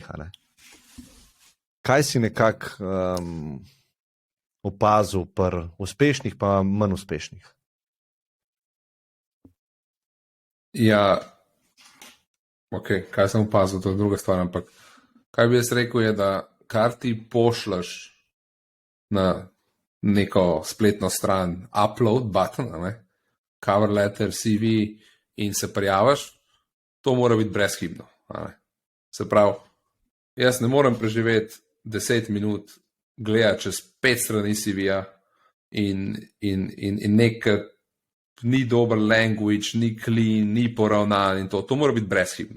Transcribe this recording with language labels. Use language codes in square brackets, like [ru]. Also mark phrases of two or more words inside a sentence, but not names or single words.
[sl] Kaj si nekako opazil pri uspešnih pa manj uspešnih? Ja, ok, kaj sem opazil, to je druga stvar, ampak kaj bi jaz rekel je, da kar ti pošljaš na neko spletno stran, [en] upload button, cover letter, CV [sl] in se prijaviš, to mora biti brezhibno. Se pravi, jaz ne morem preživeti 10 minut gledati čez 5 strani CV-ja in nek ni dober language, ni clean, ni poravnan in to mora biti brezhibno.